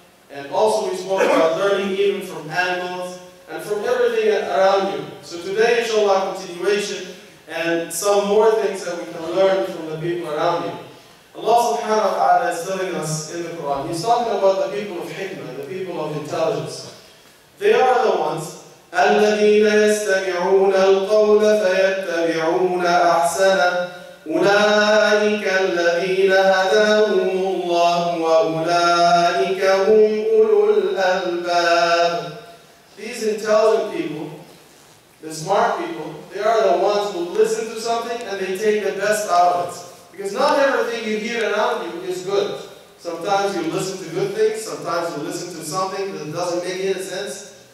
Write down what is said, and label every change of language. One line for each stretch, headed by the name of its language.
English: And also we spoke about learning even from animals, and from everything around you. So today, inshallah, continuation, and some more things that we can learn from the people around you. Allah subhanahu wa ta'ala is telling us in the Quran, He's talking about the people of hikmah, the people of intelligence. They are the ones
Arabic: الذين يستمعون القول فيتبعون أحسنه أولئك الذين هداهم الله وأولئك هم أولو الألباب.
English: These intelligent people, the smart people, they are the ones who listen to something and they take the best out of it. Because not everything you hear around you is good. Sometimes you listen to good things, sometimes you listen to something that doesn't make any sense.